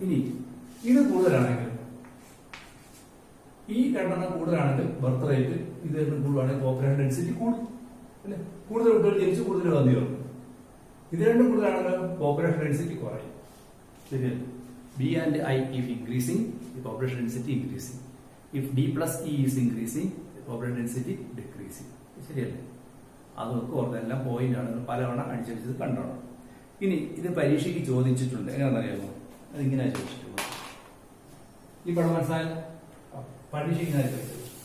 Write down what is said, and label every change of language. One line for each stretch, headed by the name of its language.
Malayalam: ഇനി ഇത് കൂടുതലാണെങ്കിൽ, ഈ രണ്ടെണ്ണം കൂടുതലാണെങ്കിൽ ബർത്ത് റേറ്റ് ഇത് കൂടുകയാണെങ്കിൽ പോപ്പുലേഷൻ ഡെൻസിറ്റി കൂടും അല്ലെ? കൂടുതൽ കുട്ടികൾ ജനിച്ചു, കൂടുതൽ വന്നു ചേർന്നു. ഇത് രണ്ടും കൂടുതലാണെങ്കിൽ പോപ്പുലേഷൻ ഡെൻസിറ്റി കുറയും. ശരിയല്ലേ?
English: B and I if increasing, the population density increasing. If D plus E is increasing, the population density decreasing.
Malayalam: ശരിയല്ലേ? അതൊക്കെ ഓർത്തെല്ലാം പോയിന്റ് ആണ്, പലവണ അടിച്ചടിച്ചത് കണ്ടോണം. ഇനി ഇത് പരീക്ഷയ്ക്ക് ചോദിച്ചിട്ടുണ്ട്. എങ്ങനെയാണെന്നറിയാമോ? അതിങ്ങനെയാണ് ചോദിച്ചിട്ടുള്ളത്. ഈ പടം മനസ്സിലായാലും പരീക്ഷയ്ക്ക് ഇങ്ങനെ ചോദിച്ചത്.